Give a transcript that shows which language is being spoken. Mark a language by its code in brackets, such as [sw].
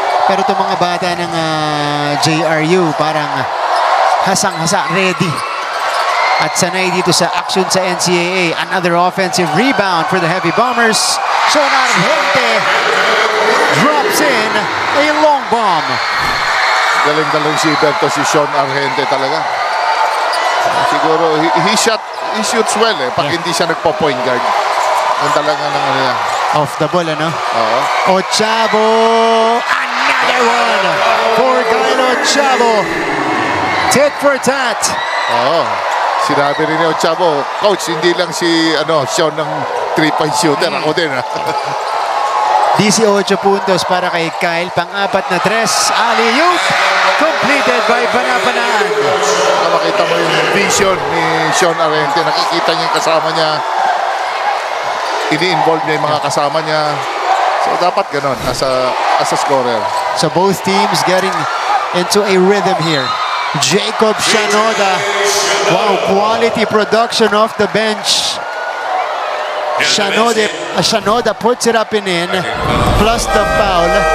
[tl] Pero itong mga bata ng JRU parang hasang-hasa, ready at sanay dito sa action sa NCAA. [en] Another offensive rebound for the Heavy Bombers. Sean Argente drops in a long bomb. [tl] Galing shooter to si Sean Argente talaga. Siguro [en] he shoots well [tl] eh pag hindi siya nagpo-point guard. Ang talaga ng ano yan. [en] Off the ball, [tl] ano? Oo. [en] Ochavo, another one for Kyle Ochavo. Tit for tat. [tl] Oo. Sinabi rin ni Ochavo, Coach, hindi lang si Sean ng 3-point shooter. Ako din. 18 puntos para kay Kyle. Pang-apat na tres. Alley-oop. [en] Completed by Banabanaan. [tl] Makita mo yung vision ni Sean Argente. Nakikita niya yung kasama niya. Ini-involve niya yung mga kasama niya. So dapat ganon [en] as a scorer. So both teams getting into a rhythm here. Jacob Shanoda. Wow, quality production off the bench. Shanoda puts it up and in, plus the foul.